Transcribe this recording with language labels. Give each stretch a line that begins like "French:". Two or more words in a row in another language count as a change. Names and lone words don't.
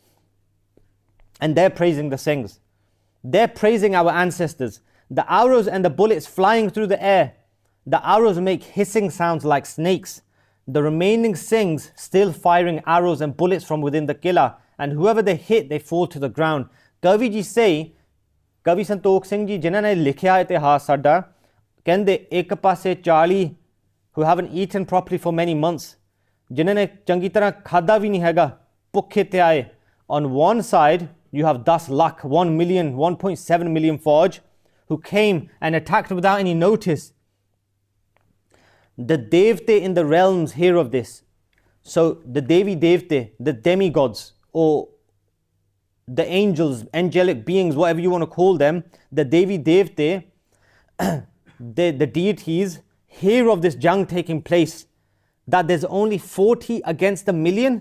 English: And they're praising the Singhs. They're praising our ancestors. The arrows and the bullets flying through the air. The arrows make hissing sounds like snakes. The remaining Singhs still firing arrows and bullets from within the Qila. And whoever they hit, they fall to the ground. Kavi ji say, Kavi Santokh Singh ji,
Punjabi: ਜਿਨ੍ਹਾਂ ਨੇ ਲਿਖਿਆ ਇਤਿਹਾਸ ਸਾਡਾ, ਕਹਿੰਦੇ ਇੱਕ ਪਾਸੇ 40
English: who haven't eaten properly for many months,
Punjabi: ਜਿਨ੍ਹਾਂ ਨੇ ਚੰਗੀ ਤਰ੍ਹਾਂ ਖਾਧਾ ਵੀ ਨਹੀਂ ਹੈਗਾ, ਭੁੱਖੇ ਤੇ ਆਏ.
English: On one side, you have 10 lakh, 1 million, 1.7 million Fauj who came and attacked without any notice. The Devte in the realms hear of this. So the
Punjabi: ਦੇਵੀ ਦੇਵਤੇ,
English: the demigods or the angels, angelic beings, whatever you want to call them, the
Punjabi: ਦੇਵੀ ਦੇਵਤੇ,
English: the deities hear of this jang taking place, that there's only 40 against a million.